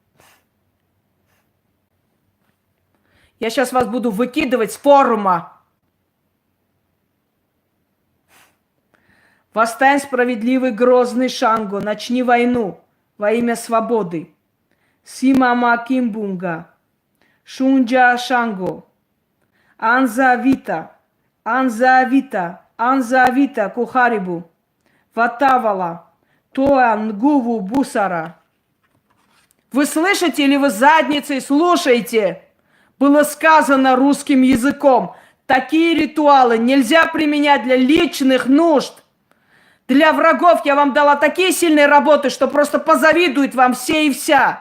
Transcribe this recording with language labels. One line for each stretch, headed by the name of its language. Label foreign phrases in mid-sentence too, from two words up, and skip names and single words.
Russian: Я сейчас вас буду выкидывать с форума. Восстань, справедливый грозный Шанго, начни войну во имя свободы.
Swahili: Simama Kimbunga, Shunja Shango, Anza Vita, Anza Vita, Anza Vita, Kuharibu, Watawala, Toanguvu, Busara.
Russian: Вы слышите или вы задницей слушаете? Было сказано русским языком. Такие ритуалы нельзя применять для личных нужд. Для врагов я вам дала такие сильные работы, что просто позавидуют вам все и вся.